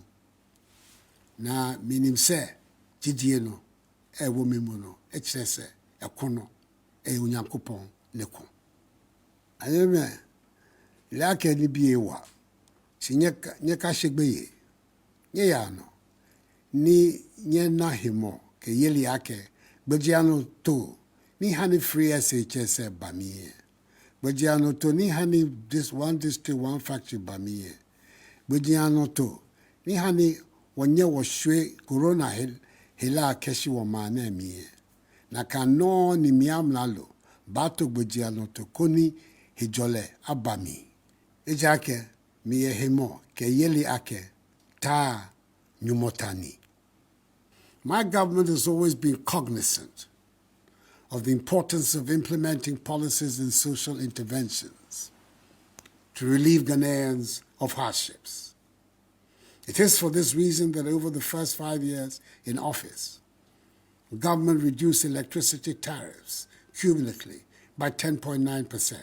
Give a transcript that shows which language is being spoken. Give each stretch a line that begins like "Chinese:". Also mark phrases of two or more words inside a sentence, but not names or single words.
Akan: Na minim sɛ gidie no ɛwɔ me mu no ɛkyerɛ sɛ ɛko no ɛyɛ Onyankopɔn ne ko.
Ga: Ayɛmɛ laka ni bi ewa. Si nyeka hyegbe ye. Nye ya no. Ni nye na himo ke yeli ake gbejiano to ni hani
English: free SHS
Ga: bamiye. Gbejiano to ni hani
English: this one district one factory
Ga: bamiye. Gbejiano to ni hani wonye woshwe corona hela keshi wo mane miye. Na kano ni miam lalo bato gbejiano to koni hijole abami Ejake miyehemo ke yeli ake ta nyumotani.
English: My government has always been cognizant of the importance of implementing policies and social interventions to relieve Ghanaians of hardships. It is for this reason that over the first 5 years in office, the government reduced electricity tariffs cumulatively by 10.9%.